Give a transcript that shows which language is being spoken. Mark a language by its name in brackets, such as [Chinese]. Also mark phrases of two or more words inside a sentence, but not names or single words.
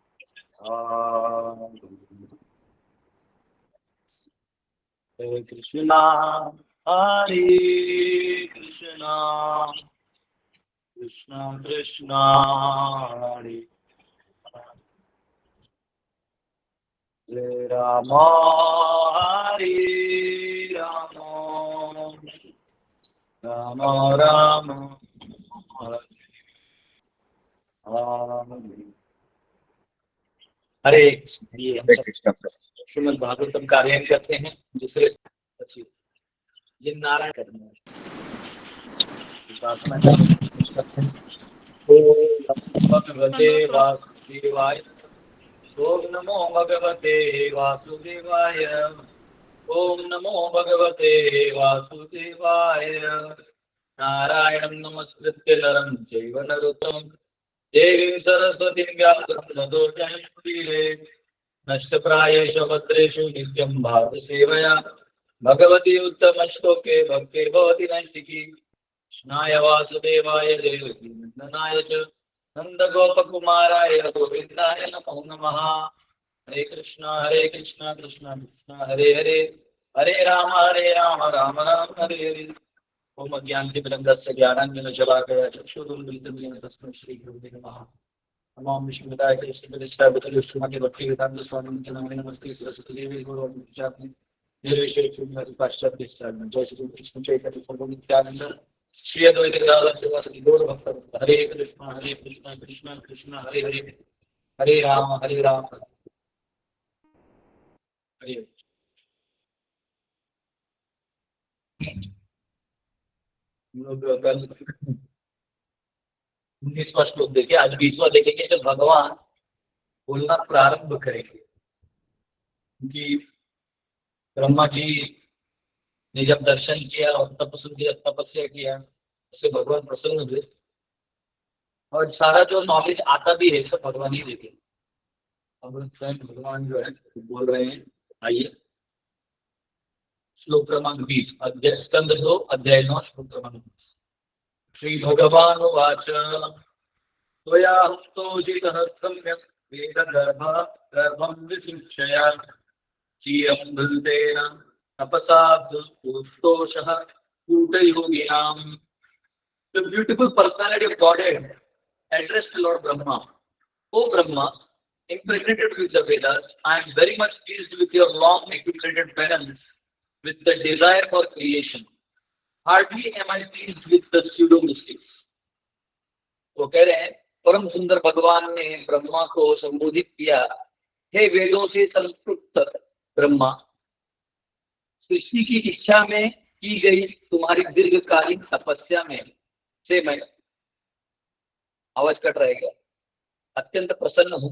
[Sanskrit] हरे कृष्णा हरे कृष्णा कृष्णा कृष्णा हरे हरे राम हरे राम राम राम हरे हरे कृष्ण। [Hindi] ये हम सब श्रीमद् भागवतम का अध्ययन करते हैं दूसरे ये नारायण करना है। [Sanskrit] भगवते वासुदेवाय ओम नमो भगवते वासुदेवाय ओम नमो भगवते वासुदेवाय नारायणं नमस्कृत्य नरं चैव नरोत्तमं देवीं सरस्वतीं व्यासं ततो जयमुदीरये नष्टप्रायेषु भद्रेषु नित्यं भावसेवया भगवती उत्तमश्लोके भक्तिर्भवति नैष्टिकी कृष्णाय वासुदेवाय देवकी नन्दनाय च नन्दगोपकुमाराय गोविन्दाय नमो नमः। हरे कृष्णा कृष्णा कृष्णा हरे हरे हरे राम राम राम हरे हरे। ओम अज्ञानतिमिरन्धस्य ज्ञानाञ्जनशलाकया चक्षुरुन्मीलितं येन तस्मै श्रीगुरुवे नमः। नमो विष्णुपदाय कृष्णपतिष्ठाय श्रीमते भक्तिवेदान्त स्वामी नमः नमस्ते सरस्वती देवी गौरवाणी निर्विशेष शून्य पाश्चात्य जय श्री कृष्ण चैतन्य प्रभु नित्यानंद श्री अद्वैत गदाधर श्रीवासदि गौर भक्त हरे कृष्ण कृष्ण कृष्ण हरे हरे हरे राम हरे [Hindi] कल 19वां श्लोक देखिए, आज 20वां देखेंगे। जब भगवान बोलना प्रारंभ करेंगे क्योंकि ब्रह्मा जी ने जब दर्शन किया और तपस्या किया उससे भगवान प्रसन्न हुए और सारा जो नॉलेज आता भी है सब भगवान ही देते। अब स्वयं भगवान जो है बोल रहे हैं। आइए श्लोक क्रमांक 20 अध्याय स्कंद 2 अध्याय 9 श्लोक क्रमांक 20। [Sanskrit] श्री भगवान उवाच त्वयाहं स्तोषितः सम्यक् वेदगर्भं विशिक्षया चिरं धृतेन तपसा पुरुषोषः कूटयोगिनाम्। [English] The beautiful personality of Godhead addressed Lord Brahma. O Brahma, impregnated with the Vedas, I am very much pleased with your long accumulated penance, with the desire for creation. Hardly am I pleased with the pseudo mystics. [Hindi] वो कह रहे हैं परम सुंदर भगवान ने ब्रह्मा को संबोधित किया, हे वेदों से संस्कृत ब्रह्मा, सृष्टि की इच्छा में की गई तुम्हारी दीर्घकालीन तपस्या में से मैं आवाज कट रहेगा अत्यंत प्रसन्न हूँ।